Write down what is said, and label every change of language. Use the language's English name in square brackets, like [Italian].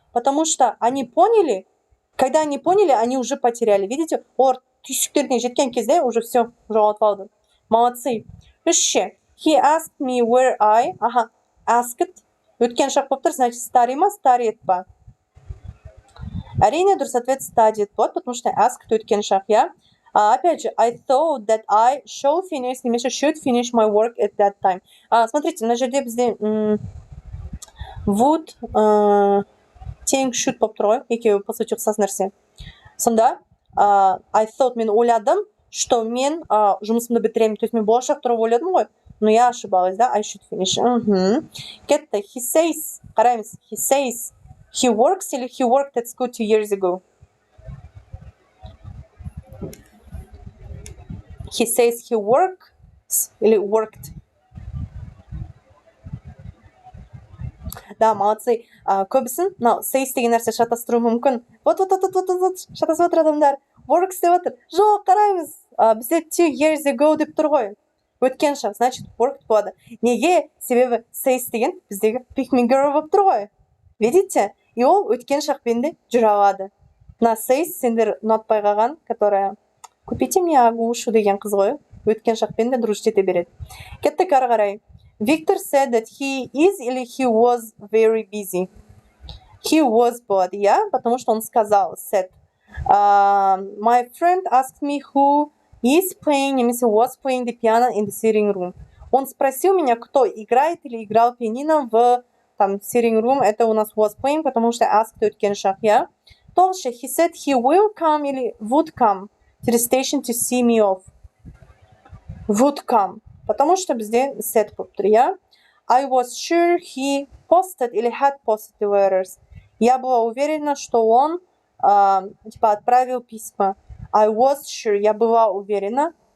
[Russian] Потому что они поняли, когда они поняли, они уже потеряли. Видите? [Kazakh] Олар түйсіктеріне жеткен кезде [Russian] уже все, [Kazakh] жоғалтып алды. Молодцы. Үшінші. [English] He asked me where I, asked, [Kazakh] өткен шақ болып тұр, значит, study ма, studied ба? Әрине, дұрыс ответ studied болады, [Russian] потому что [Kazakh] asked өткен шақ, я. [Russian] Опять же, [English] I thought that I should finish my work at that time. [Russian] Смотрите, [Kazakh] на жерде бізде would, тең should болып тұр ғой, екеуі, по сути, ұқсас нәрсе. Сонда, [English] I thought, [Kazakh] мен ойладым, [Russian] что [Kazakh] мен жұмысымды бітіремін. То есть мен болашақ тұрып ойладым ғой. [Russian] Но я ошибалась, да? [English] I should finish. [Kazakh] Кетті. [English] He says, [Kazakh] қараймыз. [English] He says, he works или he worked at school 2 years ago? He says he works или worked? [Russian] Да, молодцы. [Kazakh] Көбісін, says деген нәрсе шатастыру мүмкін. Вот, шатасып отыр адамдар. Works деп отыр. Жоқ, қараймыз. Бізде 2 years ago деп тұр ғой. Өткен шақ, значит, worked болады. Неге? Себебі says деген біздегі pick me girl болып тұр ғой. Видите? И ол өткен шақпен де жүре алады. На says сендер ұнатпай қалған, [Russian] которая купите мне агушу [Kazakh] деген қыз ғой. Өткен шақпен де дружить ете береді. Кеттік ары қарай. [English] Victor said that he is или he was very busy. He was [Russian] болады, иә, потому что он сказал, said. [English] My friend asked me who is playing, [Kazakh] немесе [English] was playing the piano in the sitting room. [Russian] Он спросил меня, кто играет или играл пианино в там sitting room. Это у нас was playing, потому что asked [Kazakh] өткен шақ, иә. [English] Тоже, he said he will come или would come to the station to see me off. Would come. [Kazakh] Потому что бізде [English] said [Kazakh] болып тұр, иә. [English] I was sure he posted или had posted the letters. [Russian] Я была уверена, что он отправил письма. [English] I was sure, [Russian] я была уверена.